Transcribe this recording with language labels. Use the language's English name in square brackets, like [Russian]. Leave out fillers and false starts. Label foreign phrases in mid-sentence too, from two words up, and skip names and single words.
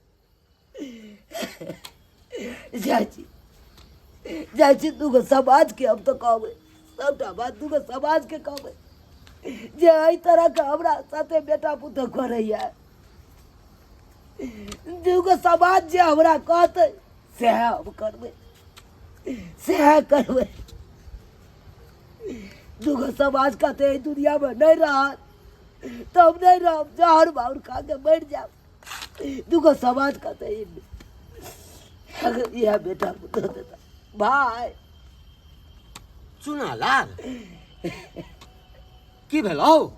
[Maithili] जाइ छी तू समाज के हम तो कहबै सबटा बात तू समाज के कहबै जे एहि तरह के हमरा साथे बेटा पुतो करैया दूगो समाज जे हमरा कहतै सएह हम करबै दूगो समाज कहते एहि दुनिया में नहीं रहत तो हम नहीं रहब जहर बाउर खा के मर जाब दूगो समाज कहते यह बेटा पुतो देता भाई चुना लाल की भेलौ